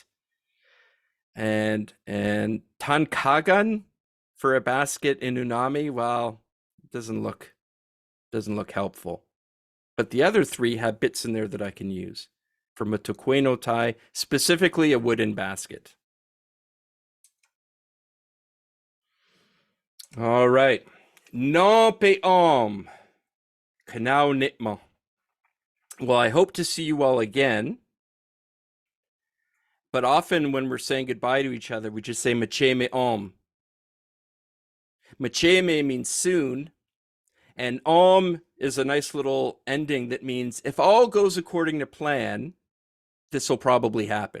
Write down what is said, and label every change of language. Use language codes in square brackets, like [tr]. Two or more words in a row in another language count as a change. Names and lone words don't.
[en] And tankagan for a basket in Unami, well, it doesn't look helpful. But the other three have bits in there that I can use. For matuquenotai, specifically a wooden basket. All right. [unm] No pe om. Kanao nitmo. [en] Well, I hope to see you all again. But often when we're saying goodbye to each other, we just say [unm] macheme om. [en] Macheme means soon, and om is a nice little ending that means if all goes according to plan, this will probably happen.